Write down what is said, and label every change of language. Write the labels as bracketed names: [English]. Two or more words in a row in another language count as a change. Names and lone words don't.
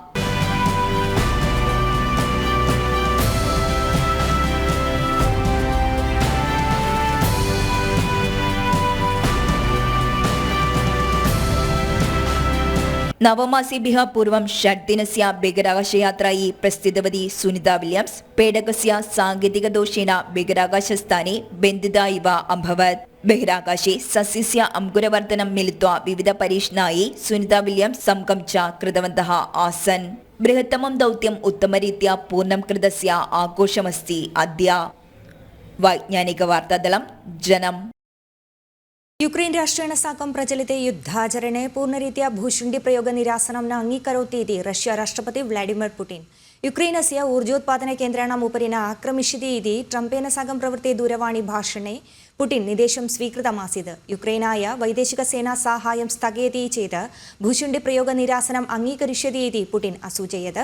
[Sanskrit] नवमासेभ्यः पूर्वं 6 दिनस्य बहिराकाशयात्रायै प्रस्थितवती सुनिता विलियम्स् पेडकस्य साङ्केतिकदोषेण बहिराकाशस्थाने बन्धिता इव अभवत्. बहिराकाशे सस्यस्य अङ्कुरवर्धनं मिलित्वा विविधपरीक्षणायै सुनिता विलियम्स् सम्कं च कृतवन्तः आसन्. बृहत्तमं दौत्यम् उत्तमरीत्या पूर्णं कृतस्य आघोषमस्ति अद्य. वैज्ञानिकवार्तादलं जनम्. യുക്രൈൻ രാഷ്ട്രേണ സാകം പ്രചലിते യുദ്ധാചരണേ പൂർണ്ണരീത്या भूषुण्डिप्रयोगनिरासनं न अङ्गीकरोति इति रष्या राष्ट्रपति व्लाडिमिर् पुटिन्. യുക്രൈനस्य ऊर्जोत्पादनकेन्द्राणाम् उपरि न आक्रमिष्यति इति ट्रम्पेन साकं प्रवृत्ते दूरवाणीभाषणे पुटिन् निर्देशं स्वीकृतमासीत्. യുക്രൈനായ वैदेशिकसेना साहाय्यं स्थगयति चेत् भूषुण्डिप्रयोगनिरासनम् अङ्गीकरिष्यति इति पुटिन् असूचयत्.